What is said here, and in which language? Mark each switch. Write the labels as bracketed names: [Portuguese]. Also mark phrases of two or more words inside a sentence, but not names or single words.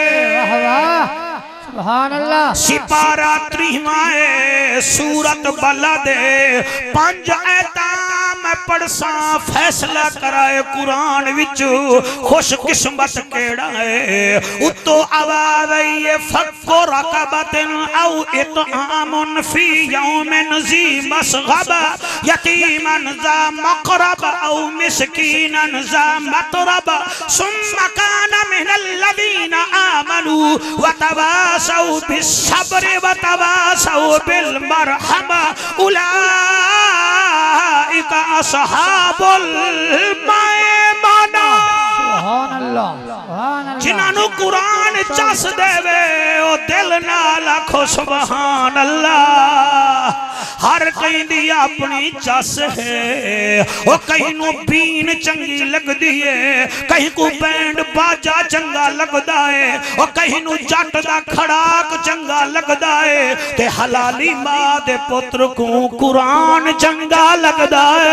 [Arabic] سبحان الله. [Punjabi] سپارہ 30واں سورت بلد 5 آیتاں میں پڑھسا فیصلہ کرائے قرآن وچ خوش قسمت کیہڑا ہے? اتو آواز آئی ہے [Arabic] فكّ رقبةً أو إطعامٌ في يومٍ ذي مسغبة يتيمًا ذا مقربة أو مسكينًا ذا متربة ثمّ كان من الذين آمنوا وتواصوا بالصبر وتواصوا بالمرحمة أولئك أصحاب الميمنة. سبحان الله سبحان الله. [Punjabi] جنہاں قرآن چس دیوے او دل نال آکھو [Arabic] سبحان الله. [Punjabi] ہر کہیں دی اپنی چس ہے، او کہیں نو بین چنگی لگدی ہے، کہیں کو بینڈ باجا چنگا لگدا ہے، او کہیں نو جٹ دا کھڑاک چنگا لگدا ہے، تے حلالی ماں دے پتر کو قرآن چنگا لگدا ہے.